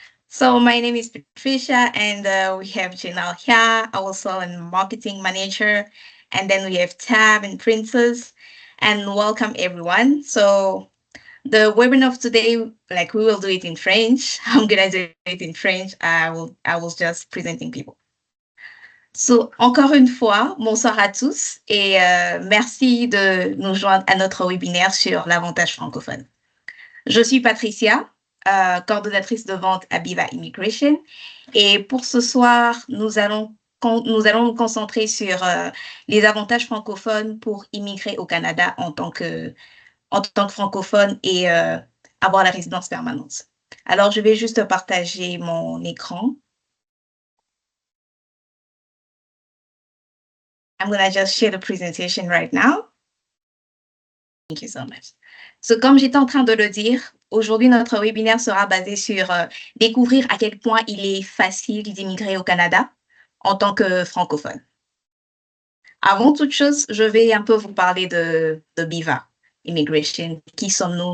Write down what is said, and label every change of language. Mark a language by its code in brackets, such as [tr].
[en] So, my name is Patricia, and we have Janelle here, also a marketing manager. And then we have Tab and Princess. And welcome, everyone. So, the webinar of today, like we will do it in French. I'm going to do it in French. I will just presenting people. [fr] So, encore une fois, bonsoir à tous et merci de nous joindre à notre webinaire sur l'avantage francophone. Je suis Patricia, coordonnatrice de vente à Biva Immigration. Et pour ce soir, nous allons nous concentrer sur les avantages francophones pour immigrer au Canada en tant que francophone et avoir la résidence permanente. Alors, je vais juste partager mon écran. [en] I'm going to just share the presentation right now. Thank you so much. [fr] So, comme j'étais en train de le dire, aujourd'hui, notre webinaire sera basé sur découvrir à quel point il est facile d'immigrer au Canada en tant que francophone. Avant toute chose, je vais un peu vous parler de BIVA Immigration. Qui sommes-nous?